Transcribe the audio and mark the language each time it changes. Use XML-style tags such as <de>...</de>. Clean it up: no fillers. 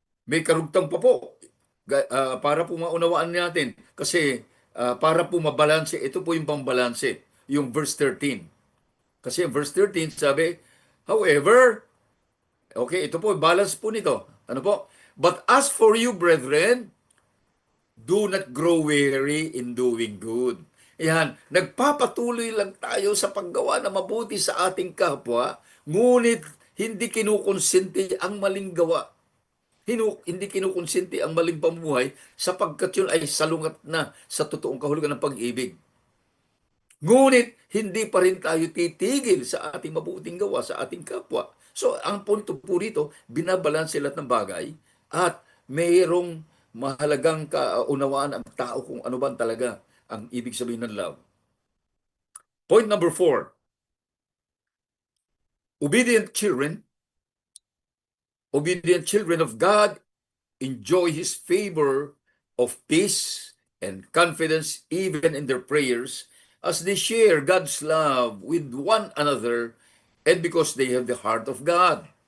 <tl>May karugtang pa po para po maunawaan natin kasi para po mabalanse, ito po yung pambalanse, yung verse 13. Kasi yung verse 13 sabi,</tl> <en>however, okay,</en> <tl>ito po, balance po nito. Ano po?</tl> <en>But as for you, brethren, do not grow weary in doing good.</en> <tl>Yan, nagpapatuloy lang tayo sa paggawa na mabuti sa ating kapwa, ngunit hindi kinukonsinti ang maling gawa. Hindi kinukonsinti ang maling pamumuhay sapagkat yun ay salungat na sa totoong kahulugan ng pag-ibig. Ngunit hindi pa rin tayo titigil sa ating mabuting gawa sa ating kapwa. So, ang punto po rito, binabalanse lahat ng bagay at mayroong mahalagang kaunawaan ang tao kung ano ba talaga ang ibig sabihin ng love.</tl> <en>Point number 4. Obedient children of God enjoy His favor of peace and confidence even in their prayers as they share God's love with one another and because they have the heart of God.</en>